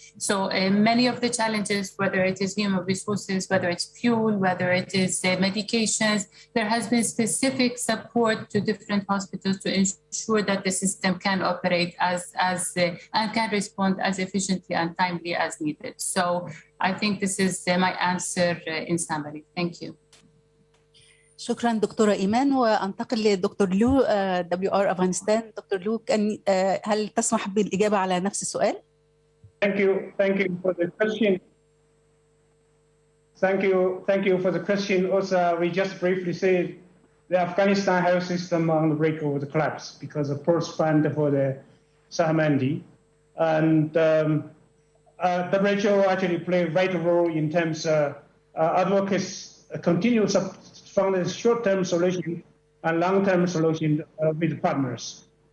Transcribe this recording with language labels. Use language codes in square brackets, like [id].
[en] So many of the challenges, whether it is human resources, whether it's fuel, whether it is medications, there has been specific support to different hospitals to ensure that the system can operate and can respond as efficiently and timely as needed. So I think this is my answer in summary. Thank you. [ar] شكرا دكتورة إيمان، وأنتقل لدكتور لو WR أفغانستان. دكتور لو، هل تسمح بالإجابة على نفس السؤال؟ [en] Thank you for the question. Thank you for the question. Also, we just briefly said the Afghanistan health system on the brink of the collapse because of poor fund for the Sahmandi. And WHO actually played a vital role in terms of advocates continue from the short-term solution and long-term solution with partners.